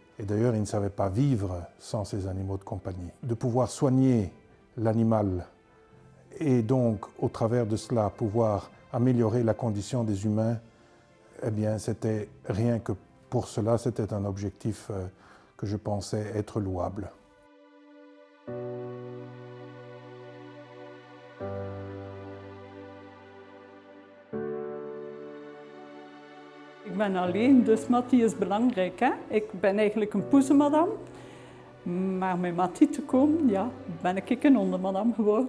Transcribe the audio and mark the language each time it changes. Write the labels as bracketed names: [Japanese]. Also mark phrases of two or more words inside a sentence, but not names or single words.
[French] Et d'ailleurs, ils ne savaient pas vivre sans ces animaux de compagnie. De pouvoir soigner l'animal et donc, au travers de cela, pouvoir améliorer la condition des humains, eh bien, c'était rien que pour cela, c'était un objectif que je pensais être louable. [Dutch] Ik ben alleen, dus Mattie is belangrijk. Hè? Ik ben eigenlijk een poezenmadam. Maar met Mattie te komen, ja, ben ik een hondenmadam geworden.